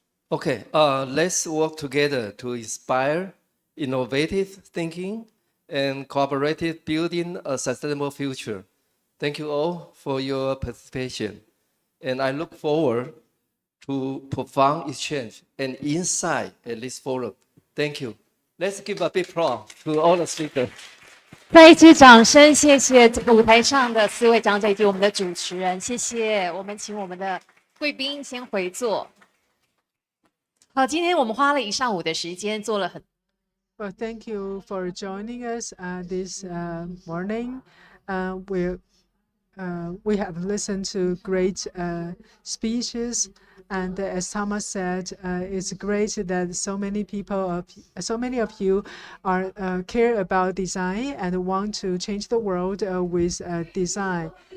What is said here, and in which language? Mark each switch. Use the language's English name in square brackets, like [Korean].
[English] Okay, let's work together to inspire innovative thinking and collaborative building a sustainable future. Thank you all for your participation. And I look forward to profound exchange and insight at this forum. Thank you. Let's give a big applause to all the speakers. [Chinese] 再一次掌声，谢谢这个舞台上的4位讲者以及我们的主持人，谢谢。我们请我们的贵宾先回座。好，今天我们花了1上午的时间做了很。 [English] Well, thank you for joining us this morning. We have listened to great speeches, and as Thomas said, it's great that so many of you are care about design and want to change the world with design.